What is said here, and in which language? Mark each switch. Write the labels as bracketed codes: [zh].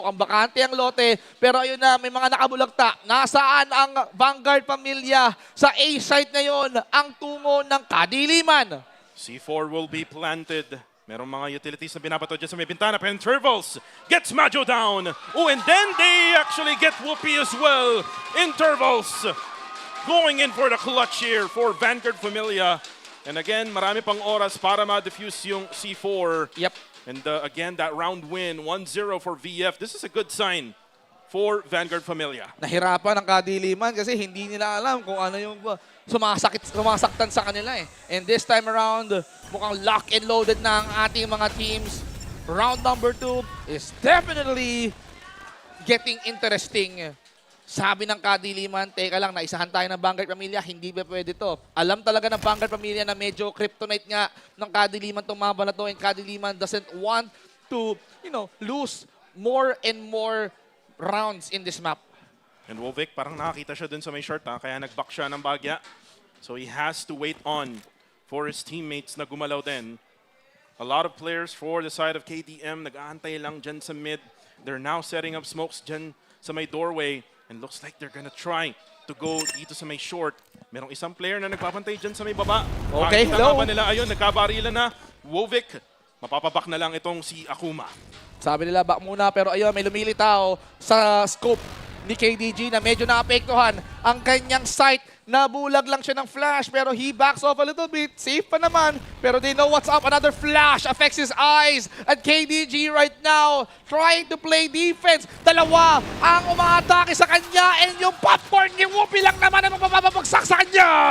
[tl] Mukhang bakante ang lote. Pero ayun na, may mga nakabulagta. Nasaan ang Vanguard Familia? Sa A site ngayon, ang tungo ng Kadiliman. [en] C4 will be planted. [tl] Merong mga utilities na binabato dyan sa may bintana. [en] Pero Intervals gets Majo down. Oh, and then they actually get Whoopi as well. Intervals going in for the clutch here for Vanguard Familia. [tl] And again, marami pang oras para ma-defuse yung C4. [en] Yep. And again, that round win, 1-0 for VF. This is a good sign for Vanguard Familia. [tl] Nahirapan ang Kadiliman kasi hindi nila alam kung ano yung sumasaktan sa kanila eh. [en] And this time around, mukhang lock and loaded na ang ating mga teams. Round number 2 is definitely getting interesting. [tl] Sabi ng Kadiliman, teka lang, naisahan tayo ng Vanguard Familia, hindi ba pwede to? Alam talaga ng Vanguard Familia na medyo kryptonite nga ng Kadiliman itong mapa na to, [en] and Kadiliman doesn't want to, lose more and more rounds in this map. [tl] And Wovic, parang nakakita siya dun sa may short, kaya nag-back siya ng bagya. [en] So he has to wait on for his teammates na gumalaw din. A lot of players for the side of KDM, nag-aantay lang dyan sa mid. They're now setting up smokes dyan sa may doorway. And looks like they're gonna try to go dito sa may short. [tl] Merong isang player na nagpapantay dyan sa may baba. [en] Okay, hello. [tl] Nila, ayun, nagkabarilan na. Wovic, mapapabak na lang itong si Akuma. Sabi nila, back muna, pero ayun, may lumilitaw sa scope. ni KDG na medyo naapektuhan ang kanyang sight. Nabulag lang siya ng flash pero [en] he backs off a little bit. Safe pa naman pero they know what's up. Another flash affects his eyes. And KDG right now trying to play defense. [tl] Dalawa ang umaatake sa kanya and yung popcorn ni Whoopi lang naman ang mapapabagsak sa kanya.